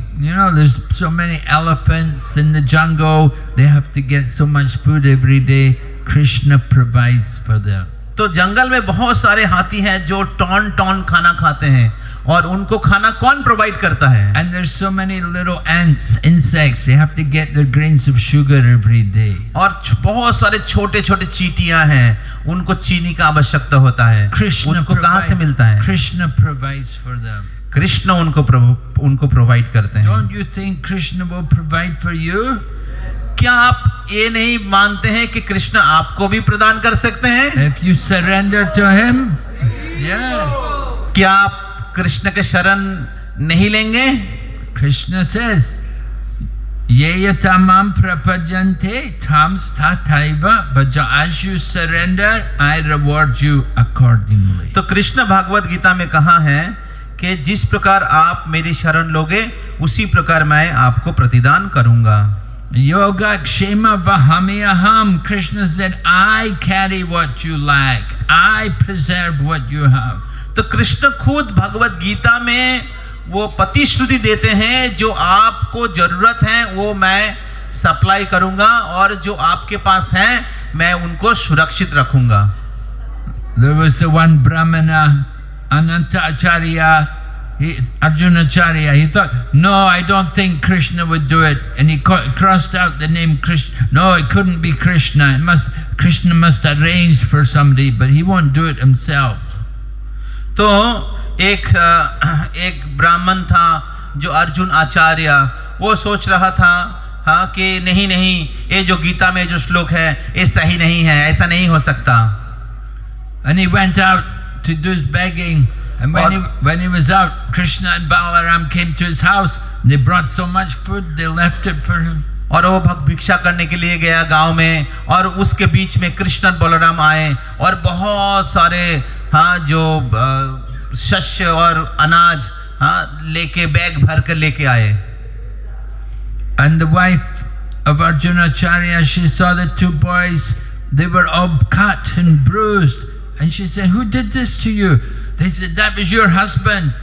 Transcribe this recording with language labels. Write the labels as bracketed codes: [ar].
[en] You know, there's so many elephants in the jungle. They have to get so much food every day. Krishna provides for them. [hi] तो जंगल में बहुत सारे हाथी हैं जो ton खाना खाते हैं, और उनको खाना कौन प्रोवाइड करता है? [en] And there's so many little ants, insects. They have to get their grains of sugar every day. [hi] और बहुत सारे छोटे चींटियां हैं, उनको चीनी का आवश्यकता होता है। उनको कहाँ से मिलता है? [en] Krishna provides for them. [hi] Krishna उनको प्रोवाइड करते हैं। [en] Don't you think Krishna will provide for you? [hi] क्या आप ये नहीं मानते हैं कि कृष्ण आपको भी प्रदान कर सकते हैं? [en] If you surrender to him, yes. [hi] क्या आप कृष्ण के शरण नहीं लेंगे? [en] Krishna says, [sa] "Ye tamam prapajante tam stathaiva bhaja." [en] As you surrender, I reward you accordingly. [hi] तो कृष्ण भागवत गीता में कहा है कि जिस प्रकार आप मेरी शरण लोगे उसी प्रकार मैं आपको प्रतिदान करूंगा। [sa] Yoga kshema vahami aham. [en] Krishna said, "I carry what you lack. I preserve what you have." [hi] तो कृष्ण खुद भगवत गीता में वो प्रतिश्रुति देते हैं, जो आपको जरूरत है वो मैं सप्लाई करूंगा, और जो आपके पास है मैं उनको सुरक्षित रखूंगा। [en] There was the one Brahmana, Ananta Acharya, Arjunacharya. He thought, no, I don't think Krishna would do it, and he crossed out the name Krishna. No, it couldn't be Krishna. Krishna must arrange for somebody, but he won't do it himself. [hi] तो एक ब्राह्मण था जो अर्जुन आचार्य, वो सोच रहा था हाँ कि नहीं ये जो गीता में जो श्लोक है ये सही नहीं है, ऐसा नहीं हो सकता। [en] And he went out to do his begging, and when he was out, Krishna and Balaram came to his house. They brought so much food, they left it for him. [hi] और वो भक्त भिक्षा करने के लिए गया गांव में, और उसके बीच में कृष्ण और बलराम आए और बहुत सारे जो शस्य और अनाज लेके बैग भर कर लेके आए। [en] And the wife of Arjunacharya, she saw the two boys, they were all cut and bruised, and she said, "Who did this to you?" They said, "That was your husband.